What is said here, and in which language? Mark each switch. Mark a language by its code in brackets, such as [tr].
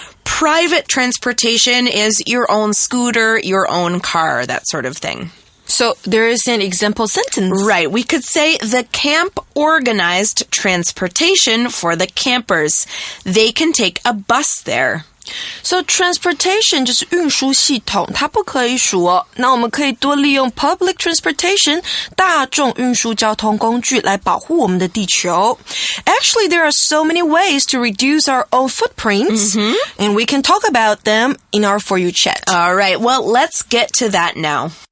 [en] Private transportation is your own scooter, your own car, that sort of thing. So there is an example sentence. Right. We could say the camp organized transportation for the campers. They can take a bus there. [zh] So transportation 就是运输系统，它不可以数哦。那我们可以多利用 public transportation 大众运输交通工具来保护我们的地球。 [en] Actually, there are so many ways to reduce our own footprints, and we can talk about them in our For You chat. All right. Well, let's get to that now.